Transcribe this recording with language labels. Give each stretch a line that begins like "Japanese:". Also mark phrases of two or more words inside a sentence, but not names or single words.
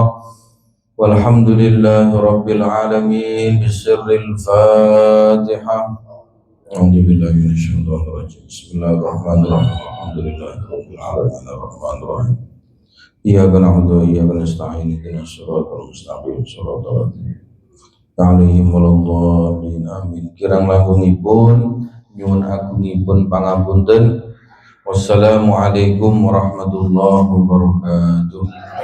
Arabic: والحمد لله رب العالمين. بسر الفاتحة. أعوذ بالله من الشيطان الرجيم. بسم الله الرحمن الرحيم. الحمد لله رب العالمين الرحمن الرحيم. إياك نعبد وإياك نستعين. اهدنا الصراط المستقيم صراط الذين عليهم ولا الضالين. آمين.
Javanese: Kirang langkungipun nyuwun agungipun pangapunten.
Arabic: والسلام عليكم ورحمة الله وبركاته.